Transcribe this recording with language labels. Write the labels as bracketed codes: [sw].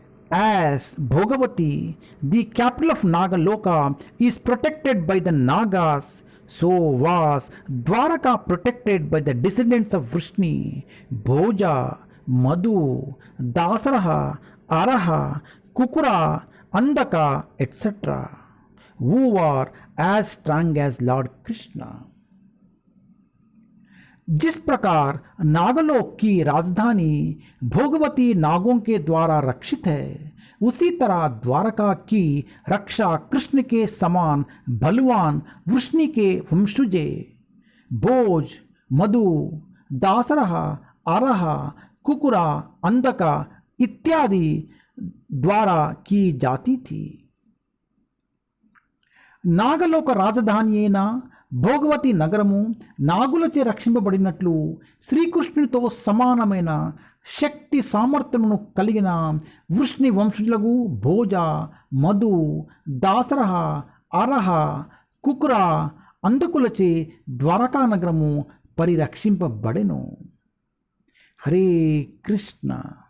[en] As Bhogavati, the capital of Nagaloka, is protected by the Nagas, so was Dwaraka protected by the descendants of Vrishni, Bhoja, Madhu, Dasaraha, Araha, Kukura, Andaka, etc., who are as strong as Lord Krishna. [hi] जिस प्रकार नागलोक की राजधानी भोगवती नागों के द्वारा रक्षित है, उसी तरह द्वारका की रक्षा कृष्ण के समान बलवान वृष्णि के वंशजे भोज, मधु, दासरहा, आरहा, कुकुरा, अंधका इत्यादि द्वारा की जाती थी। [te] నాగలోక రాజధాని అయిన భోగవతి నగరము నాగులచే రక్షింపబడినట్లు శ్రీకృష్ణునితో సమానమైన శక్తి సామర్థ్యమును కలిగిన వృష్ణి వంశులకు భోజ, మధు, దాసరహ, అరహ, కుకుర అంధకులచే ద్వారకా నగరము పరిరక్షింపబడెను. హరే కృష్ణ.